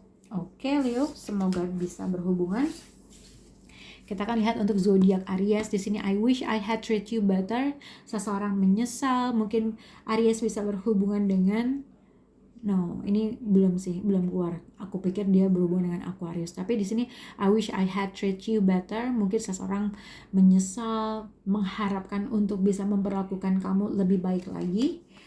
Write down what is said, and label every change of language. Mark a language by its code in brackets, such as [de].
[id] Oke, Leo, semoga bisa berhubungan. Kita akan lihat untuk zodiak Aries. Di sini [en] I wish I had treat you better. [id] Seseorang menyesal, mungkin Aries bisa berhubungan dengan ini belum keluar. Aku pikir dia berhubungan dengan Aquarius. Tapi di sini [en] I wish I had treat you better. [id] Mungkin seseorang menyesal, mengharapkan untuk bisa memperlakukan kamu lebih baik lagi.